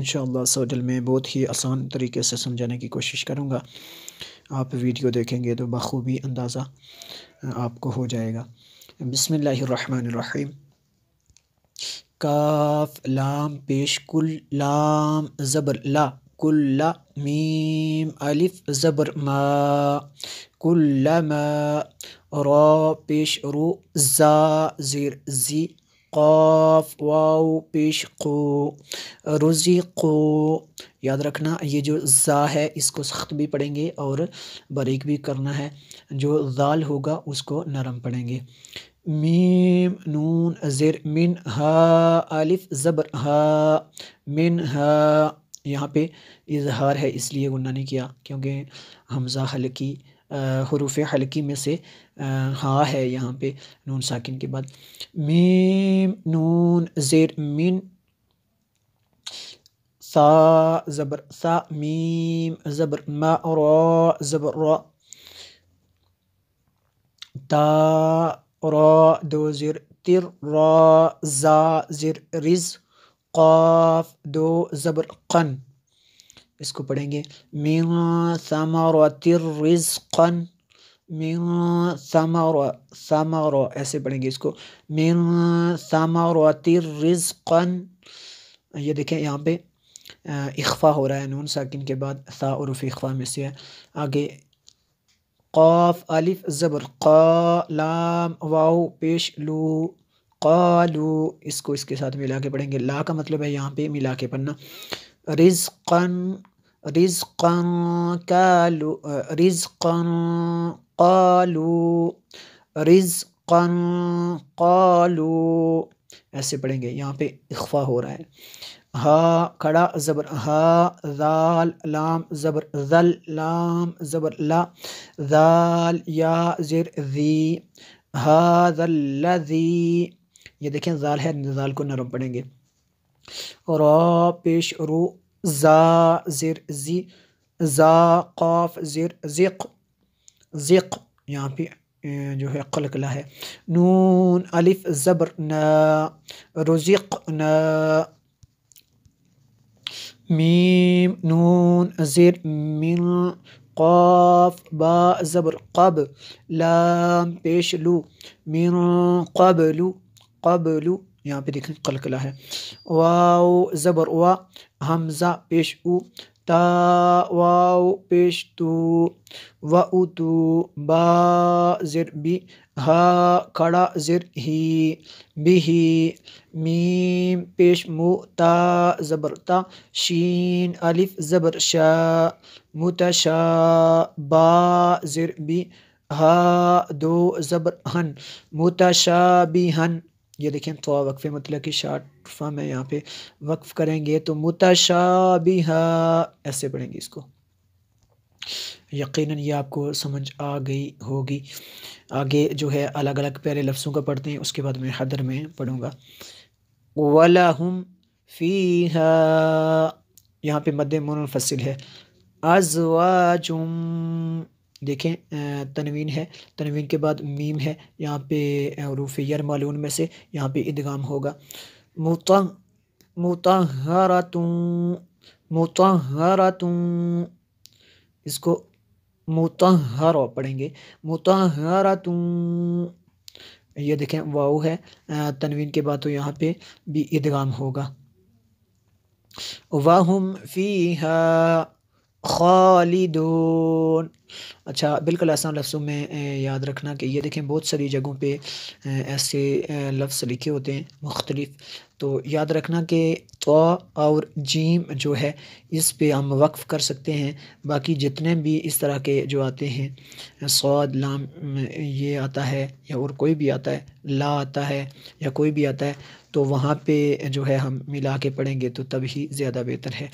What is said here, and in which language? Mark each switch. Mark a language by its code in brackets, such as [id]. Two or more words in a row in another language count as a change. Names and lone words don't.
[ur] انشاءاللہ عز و جل میں بہت ہی آسان طریقے سے سمجھانے کی کوشش کروں گا، آپ ویڈیو دیکھیں گے تو بخوبی اندازہ آپ کو ہو جائے گا۔ [ar] بسم اللہ الرحمن الرحیم۔ [ur] کاف لام پیش کل، لام زبر لا، کل میم الف زبر ما، کلما، را پیش رو، زا زیر زی، قاف واو پیش قو، رزقو۔ یاد رکھنا یہ جو زا ہے اس کو سخت بھی پڑھیں گے اور باریک بھی کرنا ہے، جو ذال ہوگا اس کو نرم پڑھیں گے۔ میم نون زیر من، ہا الف زبر ہا، من ہا۔ یہاں پہ اظہار ہے اس لیے غنہ نہیں کیا، کیونکہ حمزہ حلقی حروف حلقی میں سے ہا ہے یہاں پہ نون ساکن کے بعد۔ میم نون زیر من، سا زبر سا، میم زبر ما، را زبر را، تا را دو زیر تر، را زا زیر رز، قاف دو زبر قن۔ اس کو پڑھیں گے [ar] من ثمرات رزقا، من ثمر [ur] ایسے پڑھیں گے اس کو، [ar] من ثمرات رزقا۔ [ur] یہ دیکھیں یہاں پہ اخفا ہو رہا ہے، نون ساکن کے بعد ثا حروف اخفا میں سے ہے۔ آگے قاف الف زبر قا، لام واو پیش لو، قالو۔ اس کو اس کے ساتھ ملا کے پڑھیں گے، لا کا مطلب ہے یہاں پہ ملا کے پڑھنا۔ [ar] رزقا، رزقا قالو، رزقا قالو، رزقا قالو، [ur] ایسے پڑھیں گے، یہاں پہ اخفا ہو رہا ہے۔ ہا کھڑا زبر ہا، ذال لام زبر ذل، لام زبر لا، ذال یا زیر ذی، [ar] ھذا الذی۔ [ur] یہ دیکھیں ذال ہے، ذال کو نرم پڑھیں گے۔ را پیش رو، زا زیر زی، زا قاف زیر زق، زق۔ یہاں پہ جو ہے قلقلہ ہے۔ نون الف زبر نا، رزقنا۔ میم نون زیر من، قاف با زبر قب، لام پیش لو، [ar] من قبل، قبل۔ [ur] یہاں پہ دیکھیں قلقلہ ہے۔ واو زبر وا، حمزہ پیش او، تا واو پیش تو، وَأُتُو، با زیر بی، ہا کھڑا زیر ہی، بھی۔ میم پیش مو، تا زبر تا، شین الف زبر شا، متشا، با زیر بی، ہا دو زبر ہن، متشابہن۔ یہ دیکھیں تو وقفے مطلق کی شارٹ فارم ہے، یہاں پہ وقف کریں گے تو متشابہہ ایسے پڑھیں گے اس کو۔ یقیناً یہ آپ کو سمجھ آ گئی ہوگی۔ آگے جو ہے الگ الگ پیارے لفظوں کا پڑھتے ہیں، اس کے بعد میں حدر میں پڑھوں گا۔ [ar] وَلَهُمْ فِيهَا، [ur] یہاں پہ مد منفصل ہے، ازواجم، دیکھیں تنوین ہے، تنوین کے بعد میم ہے، یہاں پہ حروف یرملون میں سے یہاں پہ ادغام ہوگا، مطہرتم، مطہرتم، اس کو مطہر پڑھیں گے، مطہرتم، یہ دیکھیں واو ہے تنوین کے بعد، تو یہاں پہ بھی ادغام ہوگا، [ar] وَهُمْ فِيهَا خالدون۔ [ur] اچھا بالکل آسان لفظوں میں یاد رکھنا کہ یہ دیکھیں بہت ساری جگہوں پہ ایسے لفظ لکھے ہوتے ہیں مختلف، تو یاد رکھنا کہ تو اور جیم جو ہے اس پہ ہم وقف کر سکتے ہیں، باقی جتنے بھی اس طرح کے جو آتے ہیں صاد لام یہ آتا ہے یا اور کوئی بھی آتا ہے، لا آتا ہے یا کوئی بھی آتا ہے، تو وہاں پہ جو ہے ہم ملا کے پڑھیں گے تو تب ہی زیادہ بہتر ہے۔